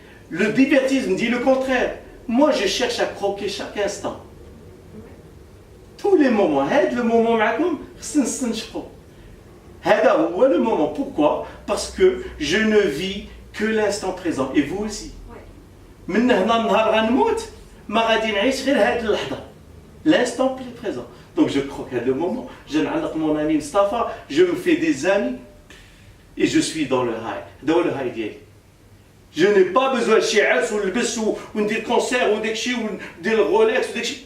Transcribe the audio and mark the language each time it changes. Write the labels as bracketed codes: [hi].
[fr] Le divertisme dit le contraire. Moi, je cherche à croquer chaque instant. Tous les moments, le moment [ar] معكم خصنا نستنشقوا. هذا هو [fr] le moment. Pourquoi? Parce que je ne vis que l'instant présent et vous aussi. [ar] من هنا النهار غنموت ما غادي نعيش غير هذه اللحظة. [fr] L'instant présent. Donc je croque à le moment, je [ar] نعلق [fr] mon ami Mustafa, je me fais des amis et je suis dans le high. Dans le high [ar] ديالي. [fr] Je n'ai pas besoin de [ar] شي عرس ونلبس وندير كونسير وداك الشيء وندير الرولكس وداك الشيء.